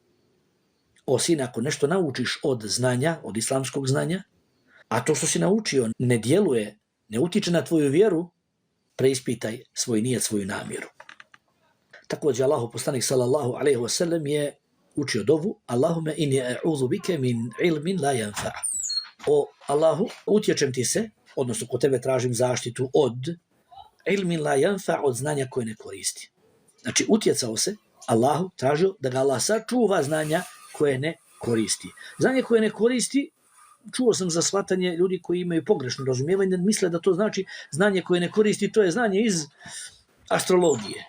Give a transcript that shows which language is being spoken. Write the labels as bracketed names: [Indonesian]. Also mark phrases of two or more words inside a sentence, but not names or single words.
[Bosnian] O sine, ako nešto naučiš od znanja, od islamskog znanja, a to što si naučio ne djeluje, ne utiče na tvoju vjeru, preispitaj svoj nijet, svoju namjeru. Također Allahu poslanik [Arabic] صلى الله عليه وسلم [Bosnian] je učio dovu: [Arabic] اللهم إني أعوذ بك من علم لا ينفع'. [Bosnian] O Allahu, utječem ti se, odnosno kod tebe tražim zaštitu od [Arabic] علم لا ينفع', [Bosnian] od znanja koje ne koristi. Znači, utjecao se Allahu, tražio da ga Allah sačuva znanja koje ne koristi. Znanje koje ne koristi, čuo sam za shvatanje ljudi koji imaju pogrešno razumijevanje, misle da to znači znanje koje ne koristi, to je znanje iz astrologije.